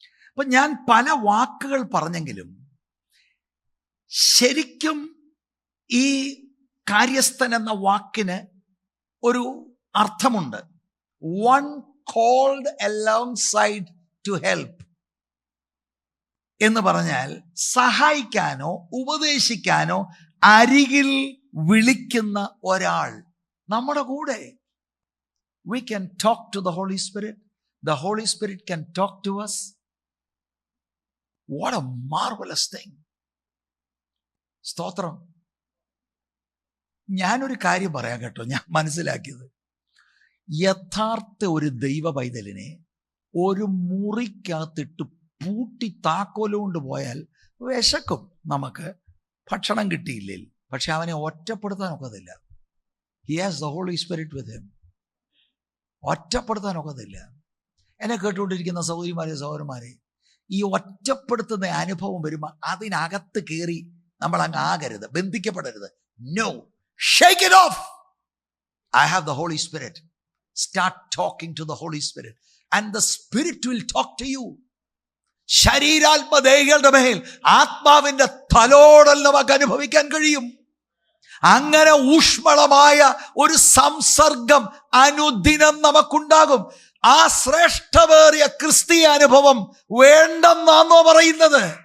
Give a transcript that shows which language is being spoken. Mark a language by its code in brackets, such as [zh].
[ml] അപ്പൊ ഞാൻ പല വാക്കുകൾ പറഞ്ഞെങ്കിലും ശരിക്കും ഈ കാര്യസ്ഥൻ എന്ന വാക്കിന് ഒരു അർത്ഥമുണ്ട്. [en] one called alongside to help [ml] എന്ന് പറഞ്ഞാൽ സഹായിക്കാനോ ഉപദേശിക്കാനോ അരികിൽ വിളിക്കുന്ന ഒരാൾ നമ്മുടെ കൂടെ. [en] We can talk to the Holy Spirit. The Holy Spirit can talk to us. What a marvelous thing. സ്തോത്രം. [ml] ഞാനൊരു കാര്യം പറയാം കേട്ടോ, ഞാൻ മനസ്സിലാക്കിയത്. യഥാർത്ഥ ഒരു ദൈവ പൈതലിനെ ഒരു മുറിക്കകത്തിട്ട് പൂട്ടി താക്കോലുകൊണ്ട് പോയാൽ വിശക്കും, നമുക്ക് ഭക്ഷണം കിട്ടിയില്ലേ. പക്ഷെ അവനെ ഒറ്റപ്പെടുത്താൻ ഒക്കത്തില്ല. [en] He has the Holy Spirit with him. [ml] ഒറ്റപ്പെടുത്താൻ ഒക്കത്തില്ല. എന്നെ കേട്ടുകൊണ്ടിരിക്കുന്ന സഹോദരിമാരെ സഹോദരന്മാരെ, ഈ ഒറ്റപ്പെടുത്തുന്ന അനുഭവം വരുമ്പോൾ അതിനകത്ത് കയറി നമ്മൾ അങ്ങ് ആകരുത്, ബന്ധിക്കപ്പെടരുത്. [en] No, shake it off. I have the Holy Spirit. Start talking to the Holy Spirit and the Spirit will talk to you. [ml] ശരീരാത്മദേഹികളുടെ മേൽ ആത്മാവിന്റെ തലോടൽ നമുക്ക് അനുഭവിക്കാൻ കഴിയും. അങ്ങനെ ഊഷ്മളമായ ഒരു സംസർഗം അനുദിനം നമുക്കുണ്ടാകും. ആ ശ്രേഷ്ഠവേറിയ ക്രിസ്തീയ അനുഭവം വേണ്ടെന്നാണോ പറയുന്നത്?